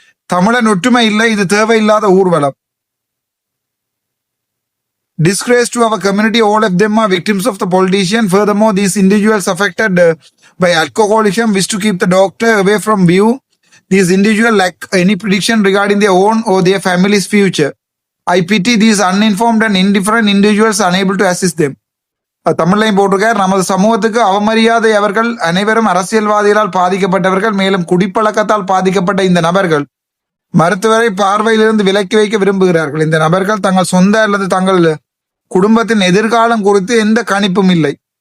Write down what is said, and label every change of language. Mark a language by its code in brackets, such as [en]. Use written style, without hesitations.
[ta] தமிழன் ஒற்றுமை இல்லை, இது தேவையில்லாத ஊர்வலம். [en] Disgrace to our community, all of them are victims of the politician. Furthermore, these individuals affected by alcoholism wish to keep the doctor away from view. These individuals lack any prediction regarding their own or their family's future. I pity these uninformed and indifferent individuals unable to assist them. [ta] தமிழ்லையும் போட்டிருக்கார். நமது சமூகத்துக்கு அவமரியாதை அவர்கள் அனைவரும் அரசியல்வாதிகளால் பாதிக்கப்பட்டவர்கள், மேலும் குடிப்பழக்கத்தால் பாதிக்கப்பட்ட இந்த நபர்கள் மருத்துவரை பார்வையிலிருந்து விலக்கி வைக்க விரும்புகிறார்கள். இந்த நபர்கள் தங்கள் சொந்த அல்லது தங்கள் குடும்பத்தின் எதிர்காலம் குறித்து எந்த கணிப்பும் இல்லை.